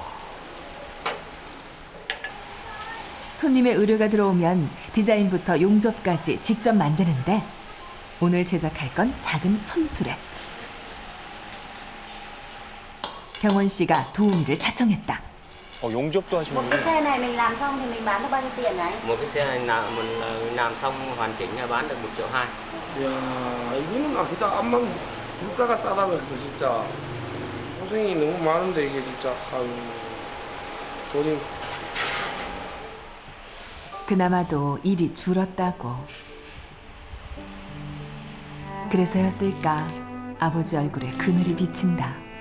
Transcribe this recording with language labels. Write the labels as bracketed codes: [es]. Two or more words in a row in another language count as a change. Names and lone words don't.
[ko] 손님의 의뢰가 들어오면 디자인부터 용접까지 직접 만드는데 오늘 제작할 건 작은 손수레. 경원 씨가 도우미를 자청했다. 용접도 하시는 [vi] Một cái xe này mình làm xong thì mình bán được bao nhiêu tiền đấy? Một cái xe này là mình làm xong hoàn chỉnh là bán được 1,2 triệu. [ko] 이야 이거는 아니다. 암만 물가가 싸다고 해서 진짜 고생이 너무 많은데 이게 진짜 돈이. 그나마도 일이 줄었다고. 그래서였을까 아버지 얼굴에 그늘이 비친다.